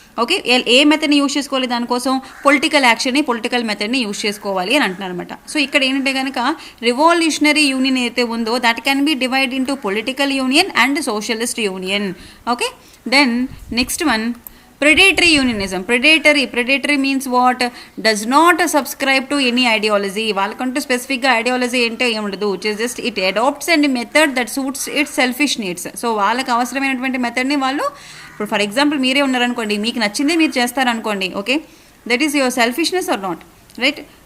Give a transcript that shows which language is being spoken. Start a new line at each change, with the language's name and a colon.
Telugu: Okay, ఏ మెథడ్ని use చేసుకోవాలి, దానికోసం political యాక్షన్ని, political మెథడ్ని use చేసుకోవాలి అని అంటున్నారు అనమాట. సో ఇక్కడ ఏంటంటే కనుక రివాల్యూషనరీ యూనియన్ ఏదైతే ఉందో
English: That can be divide into political union and socialist union. Okay, then next one predatory unionism. Predatory means what? Does not subscribe to any ideology.
Telugu: వాళ్ళకంటూ స్పెసిఫిక్గా ఐడియాలజీ ఏంటో ఏముండదు,
English: Just it adapts and method that suits its selfish needs.
Telugu: So వాళ్ళకి అవసరమైనటువంటి మెథడ్ని వాళ్ళు, ఇప్పుడు for example మీరే ఉన్నారనుకోండి, మీకు నచ్చింది మీరు చేస్తారనుకోండి, okay,
English: that is your selfishness or not,
Telugu: right.